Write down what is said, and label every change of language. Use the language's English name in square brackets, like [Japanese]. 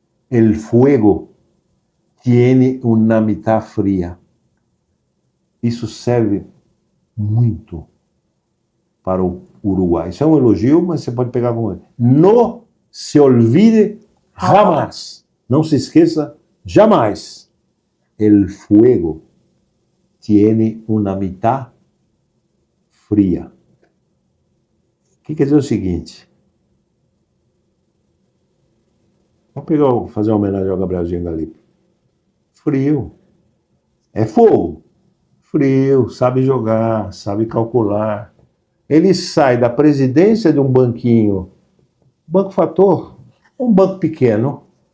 [Spanish] El fuego tiene una mitad fría. [Portuguese] Isso serve muito para o Uruguai. Isso é um elogio, mas você pode pegar como... [Spanish] No se olvide jamás. [Portuguese] Não se esqueça jamais. [Spanish] El fuego tiene una mitad fría. [Portuguese] O que quer dizer o seguinte? Vamos fazer uma homenagem ao Gabrielzinho Galipo. Frio. É fogo. Frio, sabe jogar, sabe calcular. Ele sai da presidência de um banquinho, Banco Fator, um banco pequeno.